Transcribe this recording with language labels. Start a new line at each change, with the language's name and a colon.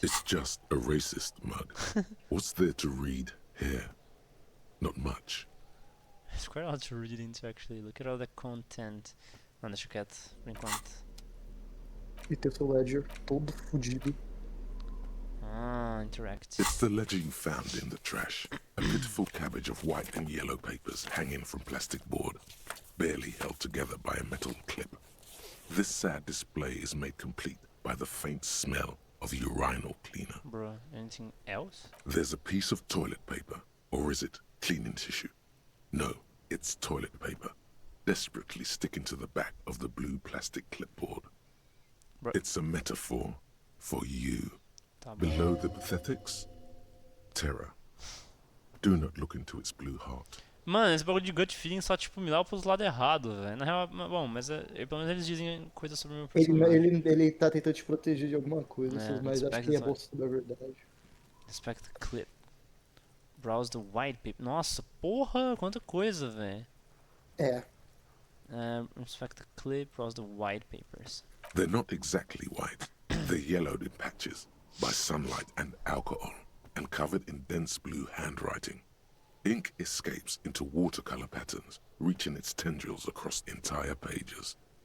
English: It's just a racist mug. What's there to read here? Not much. It's quite hard to read into actually. Look at all the content.
Portuguese: Não, deixa quieto, por enquanto. E tem o seu ledger todo fudido.
English: Ah, interact. It's the ledger you found in the trash. A pitiful cabbage of white and yellow papers hanging from plastic board, barely held together by a metal clip. This sad display is made complete by the faint smell of urinal cleaner. Bro, anything else? There's a piece of toilet paper, or is it cleaning tissue? No, it's toilet paper, desperately sticking to the back of the blue plastic clipboard. Bro. It's a metaphor for you.
Portuguese: Tá bom.
English: Below the pathetics, terror. Do not look into its blue heart.
Portuguese: Mano, esse bagulho de gut feeling só, tipo, me leva pros lados errados, velho. Na real, bom, mas pelo menos eles dizem coisas sobre o meu personagem. Ele tá tentando te proteger de alguma coisa, É, mas acho
English: inspect
Portuguese: que é
English: the-
Portuguese: bolsa da verdade.
English: Inspect the clip. Browse the white paper.
Portuguese: Nossa, porra, quanta coisa, velho. É.
English: Inspect the clip, browse the white papers. They're not exactly white. They're yellowed in patches by sunlight and alcohol, and covered in dense blue handwriting. Ink escapes into watercolor patterns, reaching its tendrils across entire pages.